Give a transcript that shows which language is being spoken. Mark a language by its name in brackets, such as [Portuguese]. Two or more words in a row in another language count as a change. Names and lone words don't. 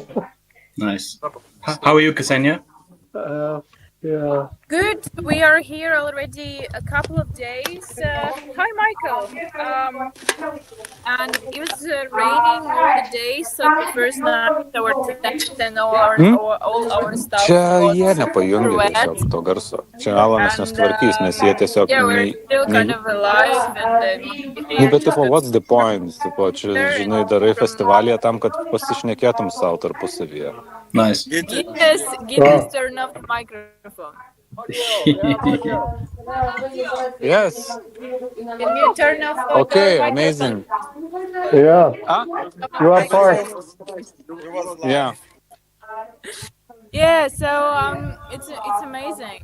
[English] Nice. How are you, Ksenia? Yeah. Good. We are here already a couple of days. Hi, Michael. And it was raining all the day, so the first night our tent and all our stuff [Lithuanian] Čia jie [English] was [Lithuanian] nepajungia [English] wet. [Lithuanian] tiesiog to garso. Čia Alanas nesutvarkys, nes jie tiesiog... [English] Yeah, we're still kind of alive and [Lithuanian] Bet tipo, [English] what's the point? [Lithuanian] Tipo, čia, žinai, darai festivalyje tam, kad pasišnekėtum savo tarpusavyje. [English] Nice. Guinness, turn off the microphone. Yes. Can you turn off the Okay, microphone? amazing. Yeah. You are part. Yeah. Yeah, so it's amazing.